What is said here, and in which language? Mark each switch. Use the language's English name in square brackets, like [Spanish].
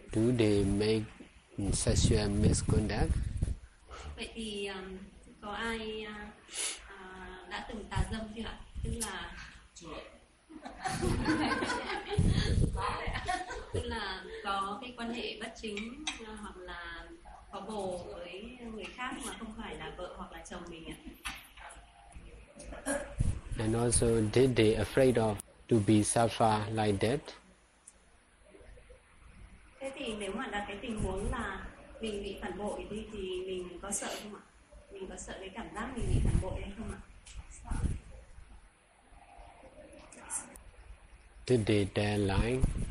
[English] do they make sexual misconduct? [Vietnamese] Vậy thì có ai đã từng tà dâm chưa ạ? Tức là tức là có cái quan hệ bất chính hoặc là có bồ với người khác mà không phải là vợ hoặc là chồng mình ạ? [English] And also, did they afraid of to be suffer like that? [Vietnamese] Thế thì nếu mà là cái tình huống là mình bị phản bội đi thì mình có sợ không ạ? Mình có sợ cái cảm giác mình bị phản bội hay không ạ? [English] Did they tell lying?